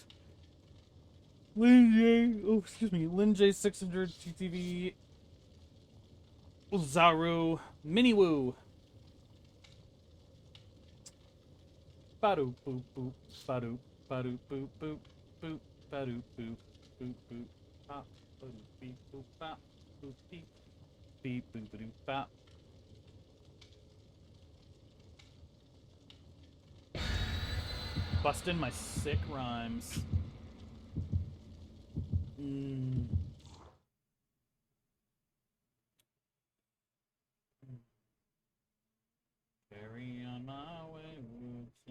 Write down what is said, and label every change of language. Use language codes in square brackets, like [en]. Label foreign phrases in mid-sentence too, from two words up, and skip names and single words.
[en] Lin J. Oh, excuse me. Lin J 600 TTV. Zaru. Miniwoo. Ba-doop boop boop. Ba-doop. Ba-doop boop boop. Boop. Ba-doop boop. Boop boop. Pop. Ba-doop beep boop bop. Boop beep. Beep boop ba-doop bop. Bustin' my sick rhymes. Carry on my way.